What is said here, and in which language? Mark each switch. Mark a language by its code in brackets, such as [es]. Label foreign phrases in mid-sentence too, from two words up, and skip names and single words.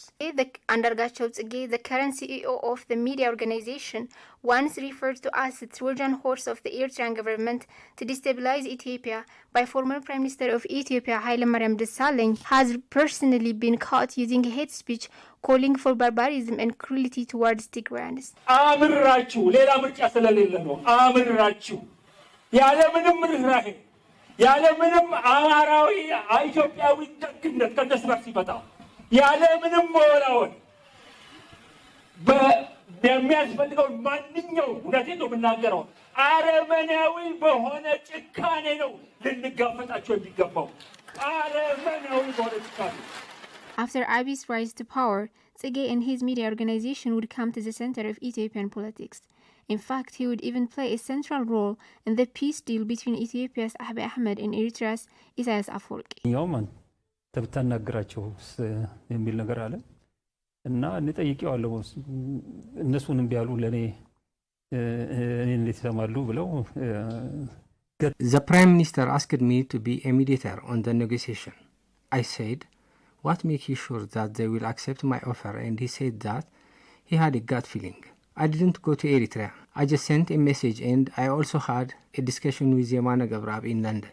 [en] Andargachew Tsege, the current CEO of the media organization, once referred to as the Trojan horse of the Eritrean government to destabilize Ethiopia by former Prime Minister of Ethiopia Hailemariam Desalegn, has personally been caught using hate speech calling for barbarism and cruelty towards Tigrayans. [am] አምራችሁ ሌላ ምርጫ ስለሌለ ነው አምራችሁ ያለ ምንም ርህራሄ ያለ ምንም አማራዊ ኢትዮጵያዊ ደግነት ከነሱ ጋር ሲመጣ ያለ ምንም መወላወል በሚያስፈልገው ማንኛው እውነቴን ነው የምናገረው አረመናዊ በሆነ ጭካኔ ነው ልንጋፈጣቸው የሚገባው አረመናዊ በሆነ ጭካኔ. [en] After Abiy's rise to power, Tsege and his media organization would come to the center of Ethiopian politics. In fact, he would even play a central role in the peace deal between Ethiopia's Abiy Ahmed and Eritrea's Isaias Afwerki. [am] ያውማን ተብታናግራቸው የሚል ነገር አለ እና እንጠይቀዋለሁ እነሱንም ቢያሉ ለኔ እንዴት ይሰማሉ ብለው [en] The Prime Minister asked me to be a mediator on the negotiation. I said, what makes you sure that they will accept my offer? And he said that he had a gut feeling. I didn't go to Eritrea. I just sent a message and I also had a discussion with Yemana Gabrab in London.